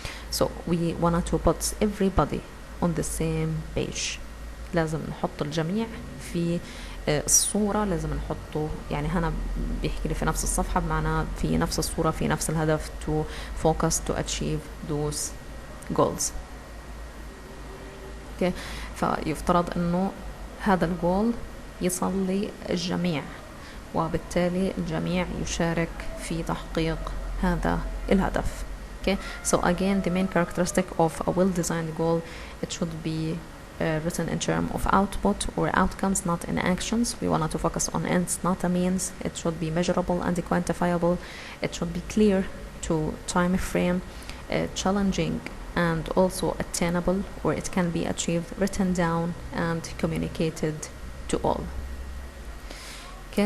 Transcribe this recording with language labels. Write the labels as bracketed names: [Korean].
[English] So we wanted to put everybody on the same page. [Arabic] لازم نحط الجميع في الصورة، لازم نحطه يعني هنا بيحكي لي في نفس الصفحة، بمعنى في نفس الصورة، في نفس الهدف، [English] to focus to achieve those goals. okay. [Arabic] فيفترض انه هذا الجول يصل للجميع، وبالتالي الجميع يشارك في تحقيق هذا الهدف. [English] okay. So again, the main characteristic of a well-designed goal, it should be written in terms of output or outcomes, not in actions. We want to focus on ends, not a means. It should be measurable and quantifiable. It should be clear to time frame, challenging and also attainable, or it can be achieved, written down and communicated to all. okay.